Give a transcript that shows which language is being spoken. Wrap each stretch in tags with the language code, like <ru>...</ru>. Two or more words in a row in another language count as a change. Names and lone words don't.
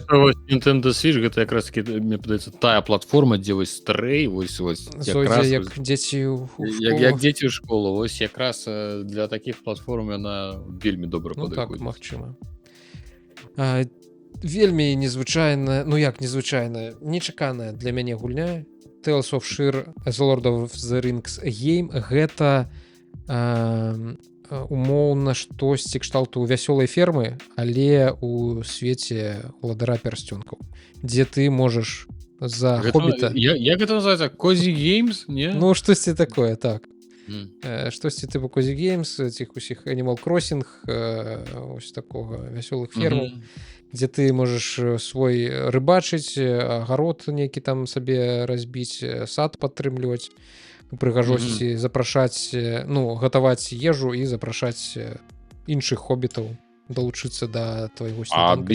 <be>Nintendo Switch гэта якраз таки, мне падаецца, тая платформа, дзе вось Stray, вось якраз як дзеці ў школу. Вось якраз для такіх платформ яна вельмі добра падыходзіць. Так, магчыма. Вельмі незвычайная, незвычайная, нечаканая для мяне гульня Tales of Shire The Lord of the Rings Game. Гэта умоўна штосьці кшталту вясёлай фермы, але у свеце уладара пярсцёнкаў, дзе ты можаш за хоббіта... Як гэта называецца?</be> <en>Cozy Games?</en> <be>Не? Ну, штосьці такое, так. Штосьці типу</be> <en>Cozy Games,</en> <be>цих усіх Animal Crossing, ось такога вясёлых фермаў, дзе ты можаш свой рыбачыць, агарод нейкі там сабе разбіць, сад падтрымліваць, прыгажосці, запрашаць, гатаваць ежу і запрашаць іншых хоббітаў далучыцца да твайго сніданка.</be>